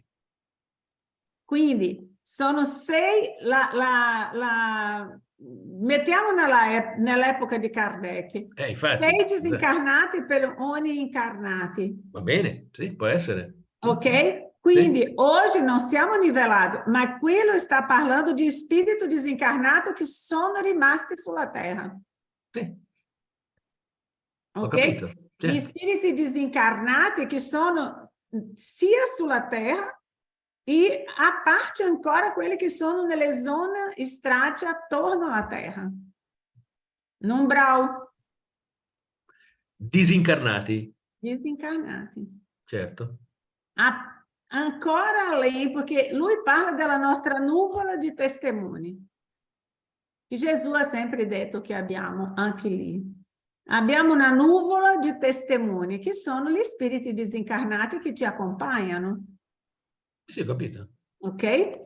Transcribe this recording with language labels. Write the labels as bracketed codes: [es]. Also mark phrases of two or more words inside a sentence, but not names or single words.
[it] Quindi sono 6, mettiamo nell'epoca di Kardec, Infatti, 6 disincarnati per ogni incarnati. va bene, sì, può essere. Ok? Quindi Sì. [pt] hoje não siamo nivelados, mas quello está parlando de espírito desencarnado que [it] sono rimasti sulla Terra. Sì. Ho Ok? capito. Gli Certo. spiriti disincarnati che sono sia sulla Terra e a parte ancora quelli che sono nelle zone strati attorno alla Terra. [pt] No umbral. [it] Disincarnati. Disincarnati. Certo. Ancora [pt] além, porque [it] lui parla della nostra nuvola di testimoni. E Gesù ha sempre detto che abbiamo anche lì. Abbiamo una nuvola di testimoni, che sono gli spiriti disincarnati che ci accompagnano. Sì, ho capito. Ok?